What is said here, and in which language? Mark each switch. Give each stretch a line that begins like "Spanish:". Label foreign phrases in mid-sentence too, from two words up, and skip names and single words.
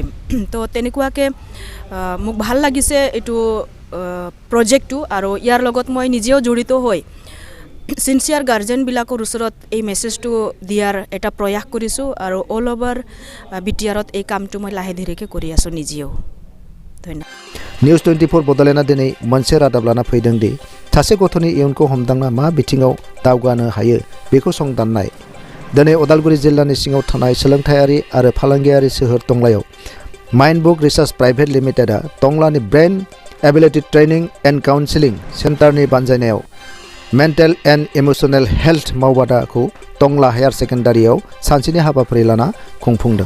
Assamese: তো তেনেকুৱাকৈ মোক ভাল লাগিছে এইটো প্ৰজেক্টটো, আৰু ইয়াৰ লগত মই নিজেও জড়িত হৈ ছিনচিয়াৰ গাৰ্জেনবিলাকৰ ওচৰত এই মেছেজটো দিয়াৰ এটা প্ৰয়াস কৰিছোঁ, আৰু
English: all over
Assamese: BTRত এই কামটো মই লাহে ধীৰেকৈ কৰি আছোঁ নিজেও। ধন্যবাদ।
Bodo: न्यूज 24 बड'लेण्डआ दिनै मोनसे रादाब लाना फैदों दि सासे गथ'नि इयुनखौ हमदांना मा बिथिङाव दावगानो हायो बेखौ संदाननाय। दिनै उदालगुरि जिल्लानि सिङाव थानाय सोलोंथायारि आरो फालांगियारि सोहोर टंलायाव माइन्डबुक रिसार्च प्राइभेट लिमिटेडआ टंलानि ब्रेन एबिलिटि ट्रेनिं एन्ड काउन्सिलिं सेन्टारनि बानजायनायाव
English: mental and emotional health
Bodo: मावबादाखौ टंला हायार सेकेन्डारियाव सानसेनि हाबाफारि लाना खुंफुंदों।